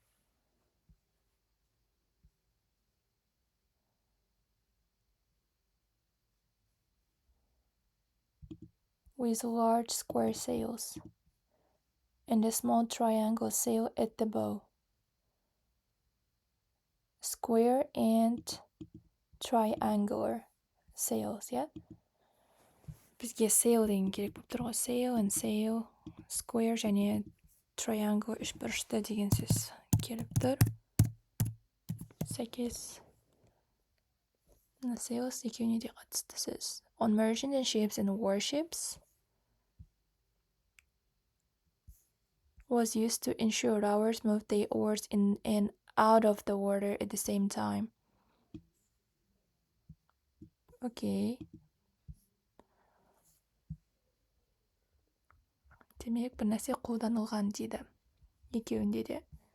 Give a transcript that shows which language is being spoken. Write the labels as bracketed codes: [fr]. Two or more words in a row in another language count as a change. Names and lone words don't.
[en] With large square sails and a small triangle sail at the bow. Square and triangular sails, yeah? [kk] Бізге sail деген керек болып тұр ғой. [en] Sail and sail, square [kk] және triangle үшбұрышты деген сөз келіп тұр. Сәйкес. Sails екеуіне де қатысты сөз. [en] On merchant ships and warships was used to ensure rowers moved their oars in and out of the water at the same time. Okay. [kk] Демек, бір нәрсе қолданылған дейді. Екеуінде де.